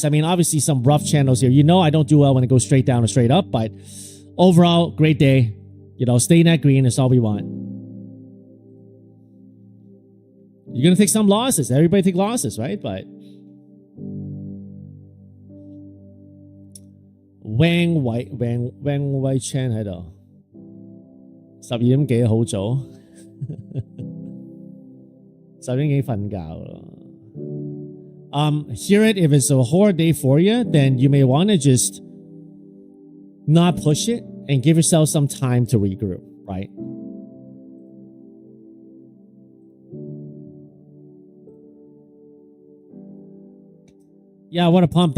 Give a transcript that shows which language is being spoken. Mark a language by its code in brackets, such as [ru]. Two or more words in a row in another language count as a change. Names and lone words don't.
[en] I mean, obviously some rough channels here. You know I don't do well when it goes straight down or straight up, but overall, great day. You know, staying at green is all we want. You're going to take some losses. Everybody take losses, right? [yue] But Wang Wei Chen 喺度，12點幾好早，10點幾瞓覺咯。 [en] Hear it. If it's a hard day for you, then you may want to just not push it and give yourself some time to regroup, right? Yeah, I want to pump.